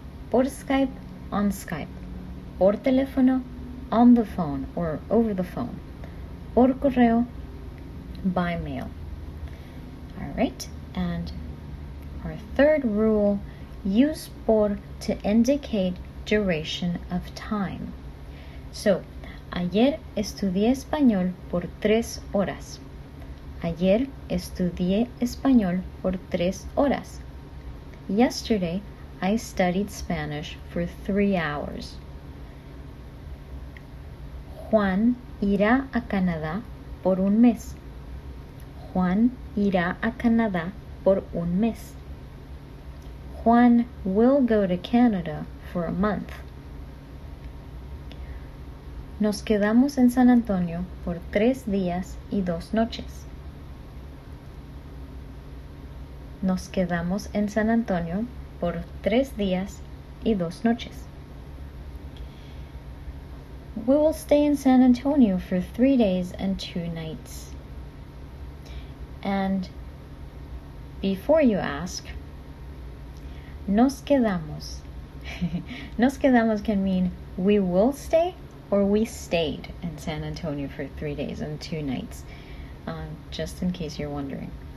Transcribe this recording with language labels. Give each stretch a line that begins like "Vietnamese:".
Spanish: Por Skype,
English: on Skype.
Spanish: Por teléfono,
English: on the phone or over the phone.
Spanish: Por correo,
English: by mail. Alright, and our third rule, use por to indicate duration of time.
Spanish: So, ayer estudié español por 3 horas. Ayer estudié español por 3 horas.
English: Yesterday, I studied Spanish for 3 hours.
Spanish: Juan irá a Canadá por un mes. Juan irá a Canadá por un mes.
English: Juan will go to Canada for a month.
Spanish: Nos quedamos en San Antonio por 3 días y 2 noches. Nos quedamos en San Antonio por 3 días y 2 noches.
English: We will stay in San Antonio for 3 days and 2 nights. And before you ask,
Spanish: nos quedamos. Nos quedamos
English: can mean we will stay or we stayed in San Antonio for 3 days and 2 nights, just in case you're wondering.